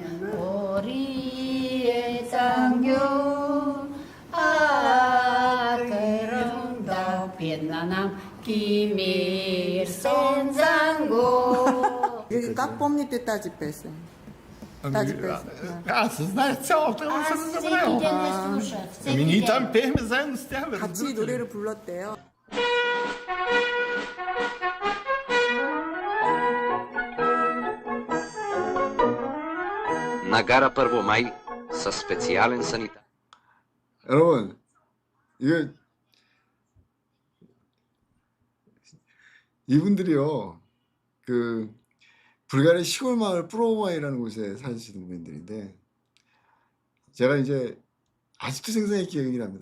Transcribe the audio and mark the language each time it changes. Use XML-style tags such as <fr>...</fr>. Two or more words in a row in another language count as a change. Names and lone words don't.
<bg>Как помните тази песен? Тази песен. Аз знаех цялата, но съм забравил. Ами ние там пеехме заедно с тях.</bg> <ko>같이 노래를 불렀대요.</ko> <bg>На гара Първомай със специален санитар.</bg> <ko>여러분, 이게 이분들이요, 그 불가리아 시골 마을 프로마이라는 곳에 사시는 분들인데, 제가 이제 아직도 생생히 기억이 납니다.</ko>